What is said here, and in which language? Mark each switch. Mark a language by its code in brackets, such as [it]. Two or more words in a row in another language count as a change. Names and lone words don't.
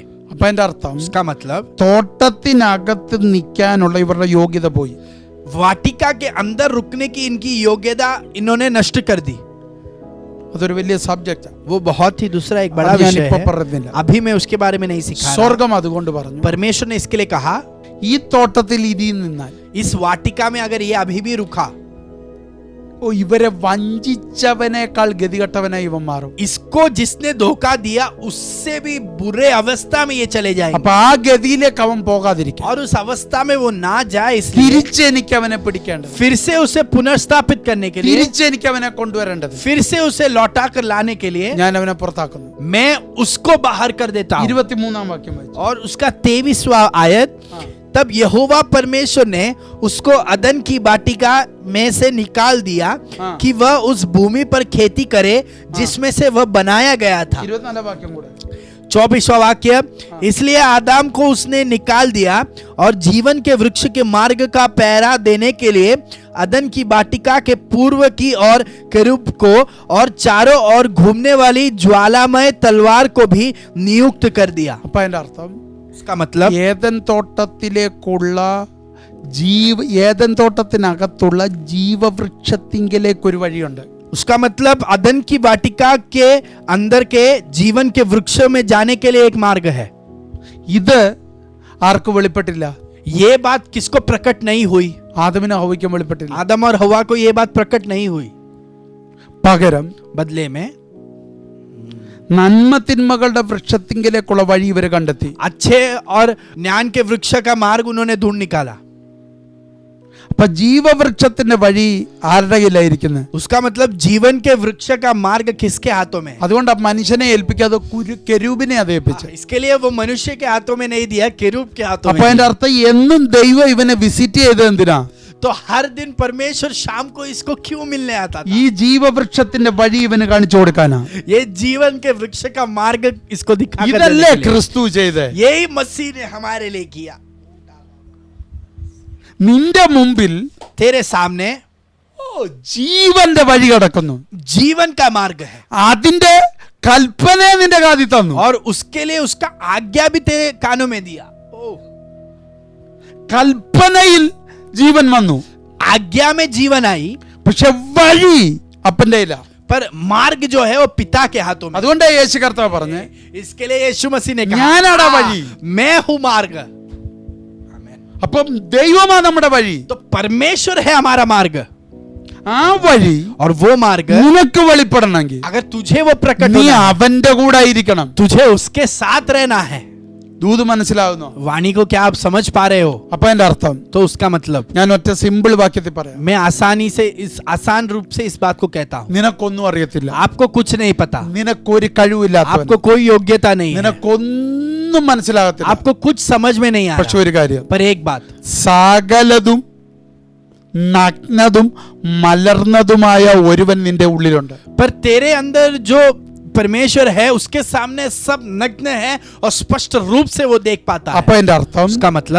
[ml] അപ്പൊ അതിന്റെ അർത്ഥം, [hi] उसका मतलब [ml] തോട്ടത്തിനകത്ത് നിൽക്കാനുള്ള ഇവരുടെ യോഗ്യത പോയി. [hi] वाटिका के अंदर रुकने की इनकी योग्यता इन्होंने नष्ट कर दी। [ml] അതൊരു വലിയ സബ്ജക്റ്റ്. [hi] वो बहुत ही दूसरा एक बड़ा अब ഞാൻ विषय [ml] ഇപ്പൊ [hi] है, [ml] പറയുന്നില്ല. [hi] अभी मैं उसके बारे में नहीं सिखा रहा। [ml] സ്വർഗം അതുകൊണ്ട് പറഞ്ഞു, [hi] परमेश्वर ने इसके लिए कहा, [ml] ഈ തോട്ടത്തിൽ ഇനി നിന്നാൽ, [hi] इस वाटिका में अगर ये अभी भी रुका, [ml] ഓ ഇവരെ വഞ്ചിച്ചവനേക്കാൾ ഗതികെട്ടവനായി ഇവൻ മാറും. [hi] इसको जिसने धोखा दिया उससे भी बुरे अवस्था में ये चले जाएंगे, [ml] അപ്പൊ ആ ഗതിയിലേക്ക് അവൻ പോകാതിരിക്കും. [hi] और उस अवस्था में वो ना जाए इसलिए [ml] തിരിച്ച് എനിക്ക് അവനെ പിടിക്കേണ്ടത്, [hi] फिर से उसे पुनर्स्थापित करने के लिए, [ml] തിരിച്ച് എനിക്ക് അവനെ കൊണ്ടുവരേണ്ടത്, [hi] फिर से उसे लौटा कर लाने के लिए [ml] ഞാൻ അവനെ പുറത്താക്കുന്നു. [hi] मैं उसको बाहर कर देता हूं। [ml] 23-ാം വാക്യം വായിച്ചു. [hi] और उसका 23वां आयत। तब यहोवा परमेश्वर ने उसको अदन की वाटिका में से निकाल दिया कि वह उस भूमि पर खेती करे जिसमें से वह बनाया गया था। [ml] 24-ാം വാക്യം കൂടെ. [hi] 24वां वाक्य। इसलिए आदम को उसने निकाल दिया और जीवन के वृक्ष के मार्ग का पहरा देने के लिए अदन की वाटिका के पूर्व की ओर केरूब को और चारों ओर घूमने वाली ज्वालामय तलवार को भी नियुक्त कर दिया। [ml] അപ്പൊ അതിന്റെ അർത്ഥം, [hi] इसका मतलब [ml] ഏദൻ തോട്ടത്തിലേക്കുള്ള ഏദൻ തോട്ടത്തിനകത്തുള്ള ജീവവൃക്ഷത്തിങ്കിലേക്ക് ഒരു വഴിയുണ്ട്. [hi] उसका मतलब अदन की वाटिका के अंदर के जीवन के वृक्षों में जाने के लिए एक मार्ग है। [ml] ഇത് ആർക്കും വെളിപ്പെട്ടില്ല. [hi] ये बात किसको प्रकट नहीं हुई? [ml] ആദമിന് ഹവ്വയ്ക്കും വെളിപ്പെട്ടില്ല. [hi] आदम और हवा को ये बात प्रकट नहीं हुई. [ml] പകരം [hi] बदले में [ml] നന്മ തിന്മകളുടെ വൃക്ഷത്തിങ്കിലേക്കുള്ള വഴി ഇവര് കണ്ടെത്തി. [hi] अच्छे और ज्ञान के वृक्ष का मार्ग उन्होंने ढूंढ निकाला. [ml] അപ്പൊ ജീവവൃക്ഷത്തിന്റെ വഴി ആരുടെ കയ്യിലായിരിക്കുന്നത്? [hi] उसका मतलब जीवन के वृक्ष का मार्ग किसके हाथों में है? [ml] അതുകൊണ്ട് ആ മനുഷ്യനെ ഏൽപ്പിക്കാതെ കെരൂബിനെ അത് ഏൽപ്പിച്ചു. [hi] इसके लिए वो मनुष्य के हाथों में नहीं दिया, केरूब के हाथों [ml] അപ്പൊ [hi] में [ml] അതിന്റെ [hi] दिया. [ml] അർത്ഥം എന്നും ദൈവം ഇവനെ വിസിറ്റ് ചെയ്ത് എന്തിനാ? [hi] तो हर दिन परमेश्वर शाम को इसको क्यों मिलने आता था? [ml] ഈ ജീവവൃക്ഷത്തിന്റെ വഴി ഇവന് കാണിച്ചു കൊടുക്കാനാ. [hi] ये जीवन के वृक्ष का मार्ग इसको दिखा कर [ml] ഇതല്ലേ [hi] देने के लिए. [ml] ക്രിസ്തു ചെയ്തേ? [hi] यही मसीह ने हमारे लिए किया. [ml] നിന്റെ മുമ്പിൽ [hi] तेरे सामने [ml] ജീവന്റെ വഴി കിടക്കുന്നു. [hi] जीवन का मार्ग है [ml] അതിന്റെ കൽപ്പനയെ നിന്റെ കാതിൽ തന്നു. [hi] और उसके लिए उसका आज्ञा भी तेरे कानों में दिया. [ml] കൽപ്പനയിൽ ജീവൻ വന്നു, [hi] आज्ञा में जीवन आई, [ml] പക്ഷെ വഴി അപ്പന്റെ കയ്യിലാ. [hi] पर मार्ग जो है वो पिता के हाथों में. [ml] അതുകൊണ്ട് യേശു കർത്താവ് പറഞ്ഞേ, [hi] इसके लिए यीशु मसीह ने कहा, [ml] ഞാനാടാ വഴി. [hi] मैं हूं मार्ग. [ml] അപ്പം ദൈവമാ നമ്മുടെ വഴി. [hi] तो परमेश्वर है हमारा मार्ग. [ml] ആ വഴി [hi] और वो मार्ग [ml] നിനക്ക് വെളിപ്പെടണമെങ്കിൽ [hi] अगर तुझे वो प्रकट [ml] നീ [hi] होना है, [ml] അവന്റെ കൂടെ ആയിരിക്കണം. [hi] तुझे उसके साथ रहना है. [ml] ദൂത് മനസ്സിലാവുന്നു? [hi] वाणी को क्या आप समझ पा रहे हो? [ml] അപ്പൊ എന്റെ അർത്ഥം [hi] तो उसका मतलब [ml] ഞാൻ ഒറ്റ സിമ്പിൾ വാക്യത്തിൽ പറയാം. [hi] मैं आसानी से इस आसान रूप से इस बात को कहता हूँ. [ml] നിനക്കൊന്നും അറിയത്തില്ല, [hi] आपको कुछ नहीं पता, [ml] നിനക്കൊരു കഴിവില്ലാത്തവൻ, [hi] आपको कोई योग्यता नहीं है, [ml] നിനക്കൊന്നും മനസ്സിലാകത്തില്ല. [hi] आपको कुछ समझ में नहीं आ [ml] പക്ഷെ [hi] रहा. [ml] ഒരു കാര്യം, [hi] पर एक बात, [ml] സകലതും നഗ്നതും മലർന്നതുമായ ഒരുവൻ നിന്റെ ഉള്ളിലുണ്ട്. [hi] पर तेरे अंदर जो परमेश्वर है उसके सामने सब नग्न है और स्पष्ट रूप से वो देख पाता है. [ml] അപ്പൊ എന്റെ അർത്ഥം [hi] उसका मतलब